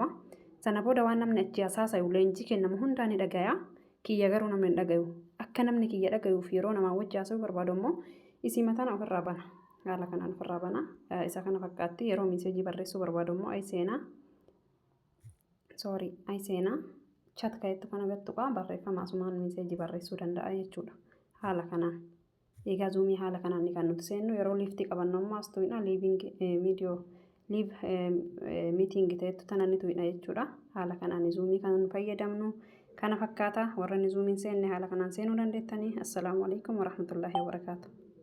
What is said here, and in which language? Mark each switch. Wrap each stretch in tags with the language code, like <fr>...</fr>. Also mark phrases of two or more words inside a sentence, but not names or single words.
<om>Sana booda waan namni achi haasa'u leenjii kennamu hundaa ni dhagaya kiyya garuu namni hin dhagayu akka namni kiyya dhagayuuf yeroo namaa wajji haasa'u barbaadu immoo isii mataan ofirraa bana haala kanaan ofirraa bana isa kana fakkaatti yeroo miiseejii barreessuu barbaadu immoo ay seenaa chat kaayettu kana gattuqa barreeffama asumaan miiseejii barreessuu danda'a jechuudha haala kanaan. Egaa zoomii haala kanaan ni kan nuti seennu yeroo liiftii qabannu ammoo as tuyna</om> <en>liiving video live meeting</en> <om>ta'etu tana ni tuyna jechuudha. Haala kanaan zoomii kan fayyadamnu kana fakkaata warra ni zoomiin seenne haala kanaan seenuu dandeettanii.</om> <ar>السلام عليكم ورحمة الله وبركاته.</ar>